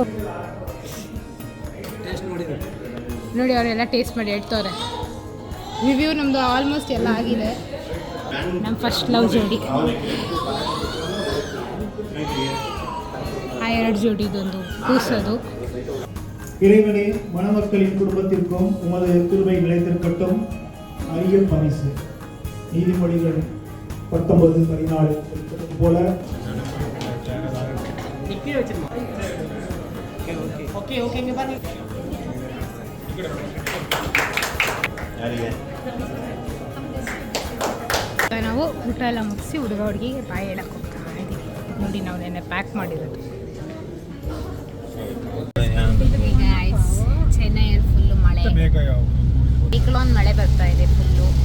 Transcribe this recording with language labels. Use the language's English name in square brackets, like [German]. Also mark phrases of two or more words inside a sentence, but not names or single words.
[Kannada] ಟೇಸ್ಟ್ ನೋಡಿದ್ರೆ ನೋಡಿ ಅವರೆಲ್ಲ ಟೇಸ್ಟ್ ಮಾಡಿ ಹೇಳ್ತವ್ರೆ ರಿವ್ಯೂ ನಮ್ಮದು ಆಲ್ಮೋಸ್ಟ್ ಎಲ್ಲ ಆಗಿದೆ ನಮ್ಮ [English] first love [Kannada] ಜೋಡಿ ಆ ಎರಡು ಜೋಡಿದೊಂದು ಕೂಸೋದು [Tamil] இறைவனே மணமக்களின் குடும்பத்திற்கும் உமது கிருபை நிலைத்திருக்கட்டும் அரிய பரிசு நீதிமொழிகள் 19:14 போல [Kannada] ಯಾರಿಗೆ ನಾವು ಊಟ ಎಲ್ಲ ಮುಗಿಸಿ ಹುಡುಗ ಹುಡುಗಿಗೆ ಬಾಯಿ ಹೇಳಕ್ಕೆ ಹೋಗ್ತಾ ಇದ್ದೀವಿ ನೋಡಿ ನಾವು ನೆನ್ನೆ ಪ್ಯಾಕ್ ಮಾಡಿರೋದು ಗೈಸ್ ಚೆನ್ನೈಯಲ್ಲಿ ಫುಲ್ಲು ಮಳೆ ಸೈಕ್ಲೋನ್ ಮಳೆ ಬರ್ತಾ ಇದೆ ಫುಲ್ಲು